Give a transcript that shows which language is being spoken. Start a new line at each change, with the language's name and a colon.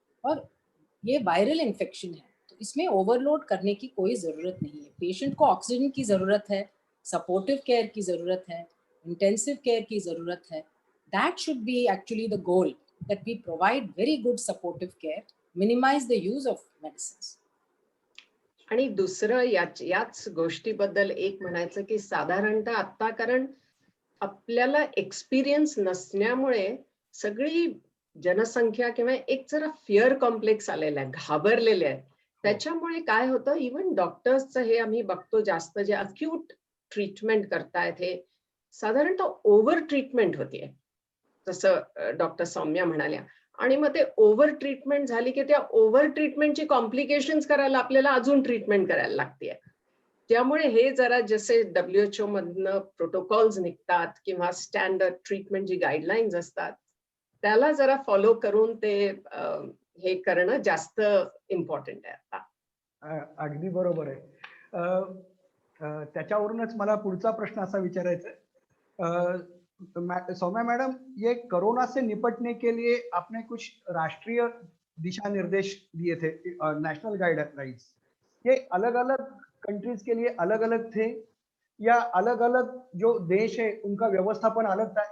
Hindi: और ये viral infection है तो इसमें ओवरलोड करने की कोई ज़रूरत नहीं है। पेशेंट को ऑक्सीजन की ज़रूरत है, सपोर्टिव केयर की ज़रूरत है, इंटेंसिव केयर की ज़रूरत है।
English: That should be actually the goal, that we provide very good supportive care, minimize the use of medicines.
Marathi: आणि दुसरं याच गोष्टीबद्दल एक म्हणायचं की साधारणतः आता, कारण आपल्याला एक्सपिरियन्स नसण्यामुळे सगळी जनसंख्या किंवा एक जरा फिअर कॉम्प्लेक्स आलेला आहे, घाबरलेले आहेत. त्याच्यामुळे काय होतं, इव्हन डॉक्टर्सचं हे आम्ही बघतो जास्त, जे अक्यूट ट्रीटमेंट करतायत हे साधारणतः ओव्हर ट्रीटमेंट होतीये, जसं डॉक्टर सौम्या म्हणाल्या. आणि मग ते ओव्हर ट्रीटमेंट झाली की त्या ओव्हर ट्रीटमेंटची कॉम्प्लिकेशन्स करायला आपल्याला अजून ट्रीटमेंट करायला लागते. त्यामुळे हे जरा जसे WHO मधनं प्रोटोकॉल्स निघतात किंवा स्टँडर्ड ट्रीटमेंट जी गाईडलाईन्स असतात त्याला जरा फॉलो करून ते हे करणं जास्त इम्पॉर्टंट आहे आता. अगदी बरोबर आहे. त्याच्यावरूनच मला पुढचा प्रश्न असा विचारायचा
Hindi: है, सौम्या मैडम, ये कोरोना से निपटने के लिए आपने कुछ राष्ट्रीय दिशा निर्देश दिए थे, नेशनल गाइडलाइंस, ये अलग अलग कंट्रीज के लिए अलग अलग थे या अलग अलग जो देश है उनका व्यवस्थापन अलग था?